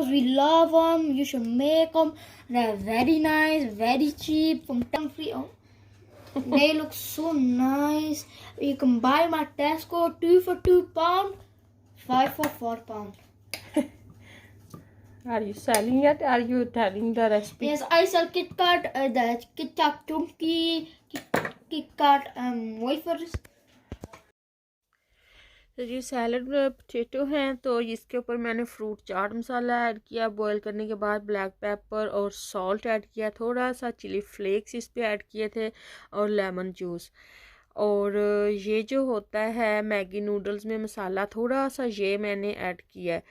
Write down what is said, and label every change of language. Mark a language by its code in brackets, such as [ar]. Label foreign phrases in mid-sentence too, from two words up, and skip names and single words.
[en] We love them, you should make them. They're very nice, very cheap from Free. Oh, they look so nice. You can buy them at Tesco, 2 for £2, 5 for £4. Are you selling it? Are you telling the recipe? Yes, I sell Kit Kat, the Kit Kat chunky, Kit Kat wafers. [hi] तो ये [en] salad potato [hi] हैं, तो इसके ऊपर मैंने फ्रूट चाट मसाला ऐड किया। बॉईल करने के बाद [en] black pepper [hi] और [en] salt add [hi] किया, थोड़ा सा [en] chili flakes [hi] इस पे ऐड किए थे और [en] lemon juice. [hi] और ये जो होता है मैगी नूडल्स में मसाला, थोड़ा सा ये मैंने ऐड किया है।